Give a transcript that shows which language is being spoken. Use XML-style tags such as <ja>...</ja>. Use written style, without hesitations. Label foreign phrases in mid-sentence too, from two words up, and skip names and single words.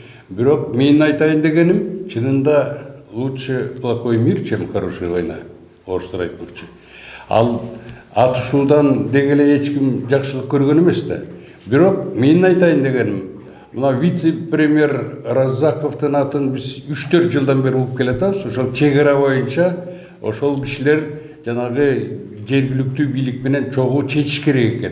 <ky>Бирок менин айтайын дегеним, чынында</ky> <ru>лучше плохой мир, чем хорошая война.</ru> <ky>Орыстар айтмакчы. Ал атышуудан дегеле эч ким жакшылык көргөн эмес да. Бирок менин айтайын дегеним, мына вице-премьер Разаковдун атын биз 3-4 жылдан бери угуп келатабыз. Ошол чегара боюнча ошол кишилер жанагы жергиликтүү бийлик менен чогуу чечиш керек экен.</ky>